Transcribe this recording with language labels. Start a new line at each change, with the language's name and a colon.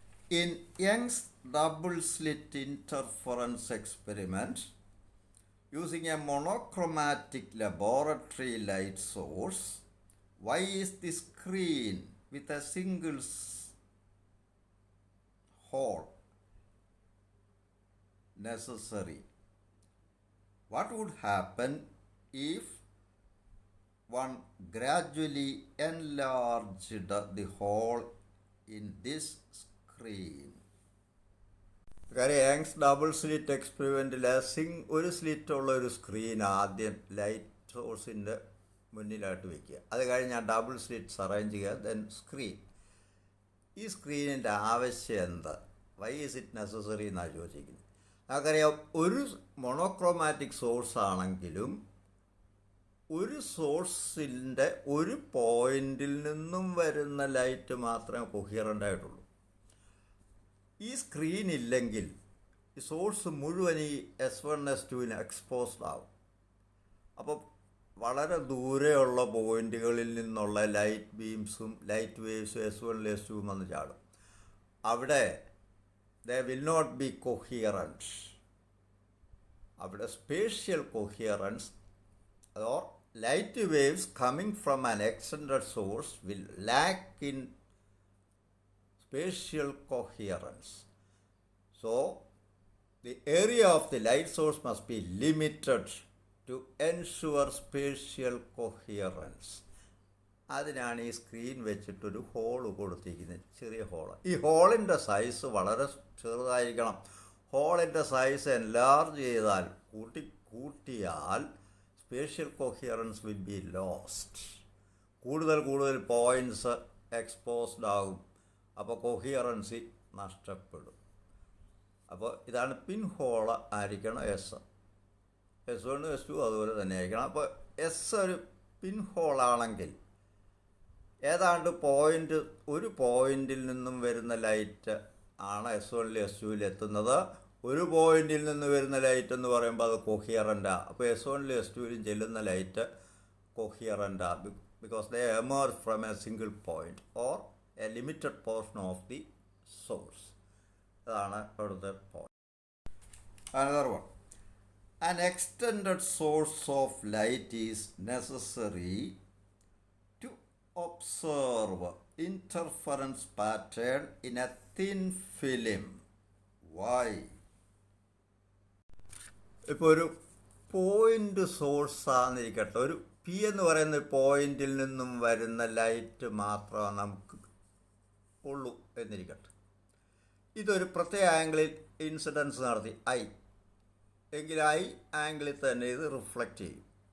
English: In Young's double slit interference experiment, using a monochromatic laboratory light source, why is the screen with a single hole necessary? What would happen if one gradually enlarged the hole in this screen?
Malayalam: കാര്യം Young's double slit എക്സ്പെരിമെൻറ്റിൽ ഒരു സ്ലിറ്റുള്ള ഒരു screen ആദ്യം light സോഴ്സിൻ്റെ മുന്നിലായിട്ട് വയ്ക്കുക. അത് കഴിഞ്ഞ് ആ double slits arrange ചെയ്യുക. Then screen. ഈ സ്ക്രീനിൻ്റെ ആവശ്യം എന്ത്?
English: why is it necessary
Malayalam: എന്നാണ് ചോദിച്ചിരിക്കുന്നത്. നമുക്കറിയാം, ഒരു മൊണോക്രോമാറ്റിക് സോഴ്സ് ആണെങ്കിലും ഒരു സോഴ്സിൻ്റെ ഒരു പോയിന്റിൽ നിന്നും വരുന്ന ലൈറ്റ് മാത്രമേ കൊഹിയറൻ്റ് ആയിട്ടുള്ളൂ. ഈ സ്ക്രീൻ ഇല്ലെങ്കിൽ ഈ സോഴ്സ് മുഴുവൻ ഈ S1 S2 എക്സ്പോസ്ഡ് ആവും. അപ്പോൾ വളരെ ദൂരെയുള്ള പോയിന്റുകളിൽ നിന്നുള്ള ലൈറ്റ് ബീംസും ലൈറ്റ് വേവ്സും S1 S2 വന്ന് ചാടും.
English: അവിടെ they will not be coherence. അവിടെ spatial coherence or light waves coming from an extended source will lack in spatial coherence. So, the area of the light source must be limited to ensure spatial coherence.
Malayalam: അതിനാണ് ഈ screen വെച്ചിട്ടൊരു hall കൊടുത്തിരിക്കുന്നത്, ചെറിയ hall. ഈ ഹോളിൻ്റെ size വളരെ ചെറുതായിരിക്കണം. ഹോളിൻ്റെ സൈസ് എൻലാർജ് ചെയ്താൽ കൂട്ടിയാൽ
English: Spatial coherence will be lost.
Malayalam: കൂടുതൽ പോയിൻറ്റ്സ് എക്സ്പോസ്ഡ് ആകും. അപ്പോൾ കൊഹിയറൻസി നഷ്ടപ്പെടും. അപ്പോൾ ഇതാണ് പിൻ ഹോള് ആയിരിക്കണം S1 S2 അതുപോലെ തന്നെ ആയിരിക്കണം. അപ്പോൾ ഒരു പിൻ ഹോളാണെങ്കിൽ ഏതാണ്ട് ഒരു പോയിന്റിൽ നിന്നും വരുന്ന ലൈറ്റ് ആണ് S1 S2 എത്തുന്നത്. ഒരു പോയിന്റിൽ നിന്ന് വരുന്ന ലൈറ്റ് എന്ന് പറയുമ്പോൾ അത് കൊഹിയറൻ്റാണ്. അപ്പോൾ S1 S2 ചെല്ലുന്ന light കൊഹിയറൻ്റാണ്.
English: Because they emerge from a single point or a limited portion of the source.
Malayalam: അതാണ് അവിടുത്തെ point.
English: Another one. An extended source of light is necessary to observe interference pattern in a thin film. Why?
Malayalam: ഇപ്പോൾ ഒരു point source ആണെന്നിരിക്കട്ടെ, ഒരു P എന്ന് പറയുന്ന പോയിന്റിൽ നിന്നും വരുന്ന ലൈറ്റ് മാത്രമാണ് നമുക്ക് ഉള്ളൂ എന്നിരിക്കട്ടെ. ഇതൊരു പ്രത്യേക ആംഗിളിൽ ഇൻസിഡൻസ് നടത്തി എങ്കിൽ ആംഗിളിൽ തന്നെ ഇത് റിഫ്ലക്റ്റ് ചെയ്യും.